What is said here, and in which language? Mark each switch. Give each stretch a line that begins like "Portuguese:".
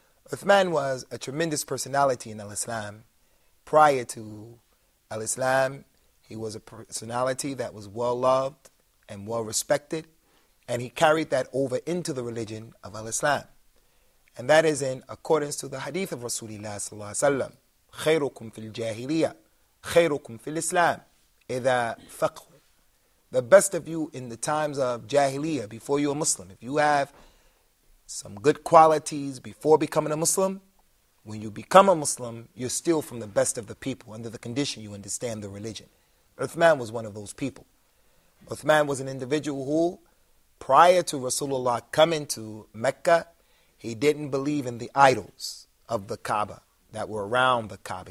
English: Uthman was a tremendous personality in al-Islam. Prior to al-Islam, he was a personality that was well loved and well respected, and he carried that over into the religion of al-Islam. And that is in accordance to the hadith of Rasulullah sallallahu alaihi wasallam.
Arabic: خيركم في الجاهلية خيركم في الإسلام إذا فقهوا.
English: The best of you in the times of Jahiliyyah, before you're a Muslim. If you have some good qualities before becoming a Muslim, when you become a Muslim, you're still from the best of the people under the condition you understand the religion. Uthman was one of those people. Uthman was an individual who, prior to Rasulullah coming to Mecca, he didn't believe in the idols of the Kaaba that were around the Kaaba.